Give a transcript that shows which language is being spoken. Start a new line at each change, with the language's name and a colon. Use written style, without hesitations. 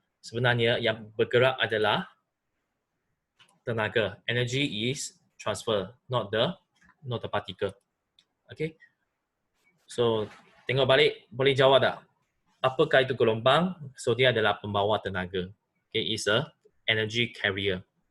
Malay: Sebenarnya yang bergerak adalah tenaga.
English: Energy is transfer, not the particle. Okay.
Malay: So tengok balik, boleh jawab tak? Apakah itu gelombang? So dia adalah pembawa tenaga.
English: Okay, is a energy carrier.